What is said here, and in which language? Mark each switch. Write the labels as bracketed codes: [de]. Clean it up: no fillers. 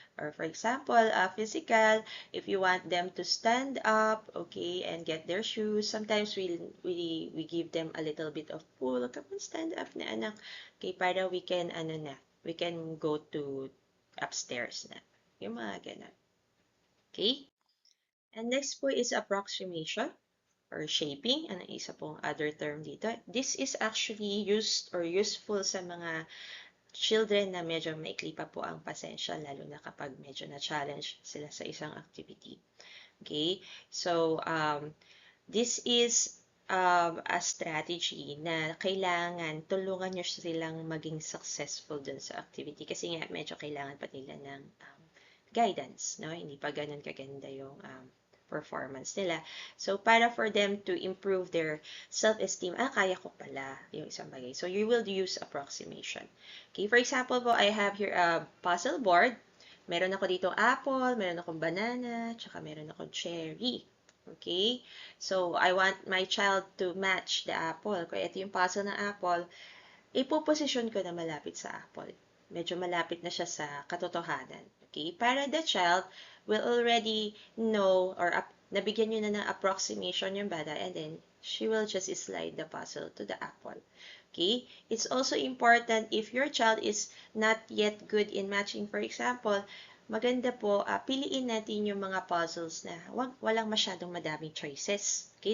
[en] Or for example, physical, if you want them to stand up, okay, and get their shoes, sometimes we give them a little bit of pull. Come on, stand up na anak. Okay, para we can, we can go to upstairs na. [tl] Yung mga ganun. [en] Okay? And next po is approximation or shaping. [tl] Ano isa pong other term dito? [en] This is actually used or useful [tl] sa mga children na medyo maikli pa po ang pasensya, lalo na kapag medyo na-challenge sila sa isang activity. Okay? [en] So, this is a strategy [tl] na kailangan tulungan nyo silang maging successful dun sa activity kasi nga medyo kailangan pa nila ng guidance, no? Hindi pa ganun kaganda yung performance nila. [en] So, para for them to improve their self-esteem, [tl] kaya ko pala yung isang bagay. [en] So, you will use approximation. Okay, for example po, I have here a puzzle board. [tl] Meron ako dito apple, meron akong banana, tsaka meron akong cherry. Okay? [en] So, I want my child to match the apple. [tl] Kaya ito yung puzzle ng apple, ipoposisyon ko na malapit sa apple. Medyo malapit na siya sa katotohanan. Okay? [en] Para the child will already know or [tl] nabigyan nyo na ng approximation yung bata [en] and then she will just slide the puzzle to the apple. Okay? It's also important if your child is not yet good in matching, for example, [tl] maganda po, piliin natin yung mga puzzles na walang masyadong madaming choices. [en] Okay?